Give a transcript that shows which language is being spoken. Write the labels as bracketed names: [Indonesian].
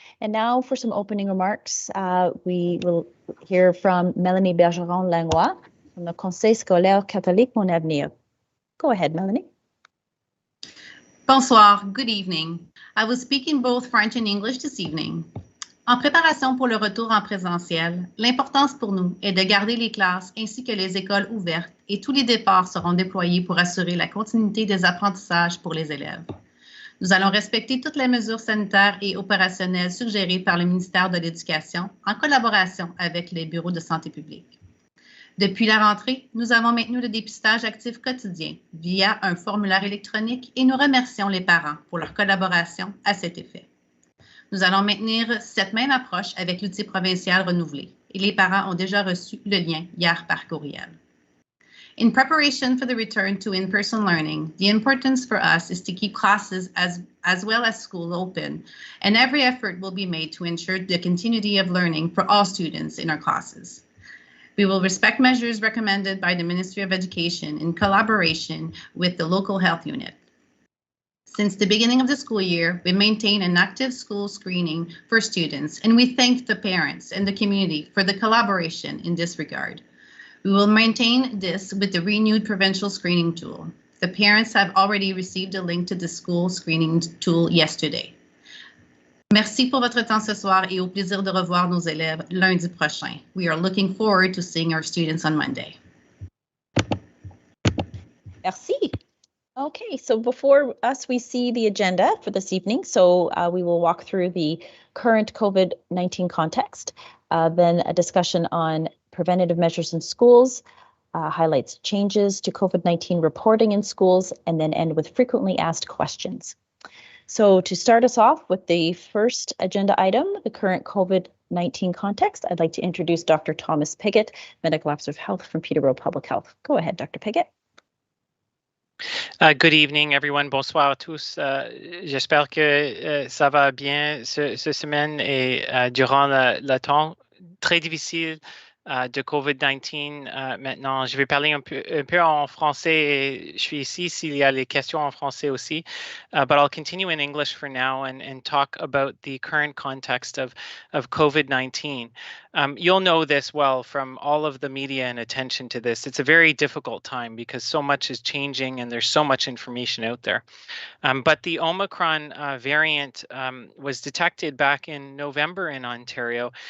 [English] And now for some opening remarks, we will hear from Mélanie Bergeron-Langlois from the Conseil scolaire catholique Mon Avenir. Go ahead, Mélanie. [French] Bonsoir, [English] good evening. I will speak in both French and English this evening. [French] En préparation pour le retour en présentiel, l'importance pour nous est de garder les classes ainsi que les écoles ouvertes et tous les départs seront déployés pour assurer la continuité des apprentissages pour les élèves. Nous allons respecter toutes les mesures sanitaires et opérationnelles suggérées par le ministère de l'Éducation en collaboration avec les bureaux de santé publique. Depuis la rentrée, nous avons maintenu le dépistage actif quotidien via un formulaire électronique et nous remercions les parents pour leur collaboration à cet effet. Nous allons maintenir cette même approche avec l'outil provincial renouvelé et les parents ont déjà reçu le lien hier par courriel. [English] In preparation for the return to in-person learning, the importance for us is to keep classes as well as school open, and every effort will be made to ensure the continuity of learning for all students in our classes. We will respect measures recommended by the Ministry of Education in collaboration with the local health unit. Since the beginning of the school year, we maintain an active school screening for students, and we thank the parents and the community for the collaboration in this regard. We will maintain this with the renewed provincial screening tool. The parents have already received a link to the school screening tool yesterday. [French] Merci pour votre temps ce soir et au plaisir de revoir nos élèves lundi prochain. [English] We are looking forward to seeing our students on Monday. [French] Merci. [English] Okay, so before us, we see the agenda for this evening. So we will walk through the current COVID-19 context, then a discussion on preventative measures in schools, highlights changes to COVID-19 reporting in schools, and then end with frequently asked questions. So to start us off with the first agenda item, the current COVID-19 context, I'd like to introduce Dr. Thomas Pigott, Medical Officer of Health from Peterborough Public Health. Go ahead, Dr. Pigott. Good evening, everyone. [French] Bonsoir à tous. J'espère que ça va bien cette semaine et durant le temps très difficile de COVID-19 maintenant. Je vais parler un peu en français et je suis ici s'il y a les questions en français aussi. [English] But I'll continue in English for now and talk about the current context of COVID-19. You'll know this well from all of the media and attention to this. It's a very difficult time because so much is changing and there's so much information out there. But the Omicron variant was detected back in November in Ontario.